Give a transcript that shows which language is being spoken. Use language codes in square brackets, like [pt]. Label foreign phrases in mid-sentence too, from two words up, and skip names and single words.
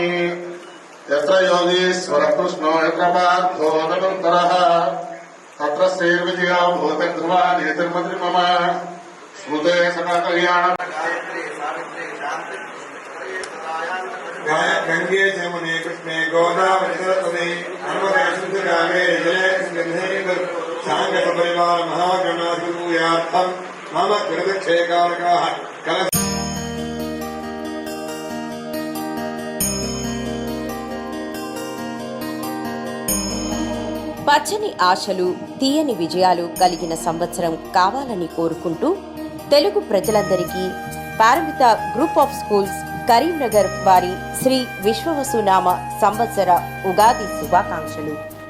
[sa] यत्र योगीश्वर कृष्णो यत्र पार्थो तदन्तरः तत्र श्रीर्विजया भूतध्रुवा नेतिर्मद्रि मम स्मृते सदा कल्याण। गंगे जमुने कृष्णे गोदावरी सरस्वती नर्मदे सिन्धुकावे जले सांगत परिवार महागणाधिपूजार्थं मम कृतक्षयकारकाः [te] పచ్చని ఆశలు, తీయని విజయాలు కలిగిన సంవత్సరం కావాలని కోరుకుంటూ తెలుగు ప్రజలందరికీ పారమిత గ్రూప్ ఆఫ్ స్కూల్స్ కరీంనగర్ వారి శ్రీ విశ్వవసునామ సంవత్సర ఉగాది శుభాకాంక్షలు.